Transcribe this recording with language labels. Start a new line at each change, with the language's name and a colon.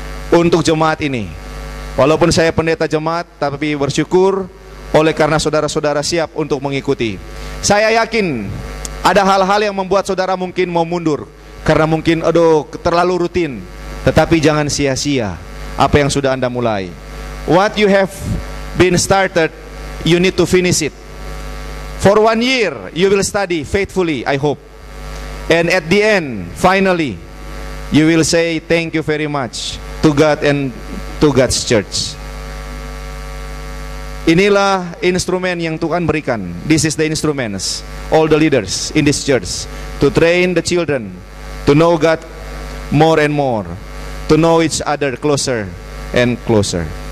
Indonesian: Untuk jemaat ini, walaupun saya pendeta jemaat, tapi bersyukur oleh karena saudara-saudara siap untuk mengikuti. Saya yakin ada hal-hal yang membuat saudara mungkin mau mundur, karena mungkin terlalu rutin. Tetapi jangan sia-sia apa yang sudah Anda mulai.
English: What you have been started, you need to finish it. For 1 year you will study faithfully, I hope. And at the end, finally, you will say thank you very much to God and to God's church.
Indonesian: Inilah instrumen yang Tuhan berikan.
English: This is the instruments, all the leaders in this church, to train the children to know God more and more, to know each other closer and closer.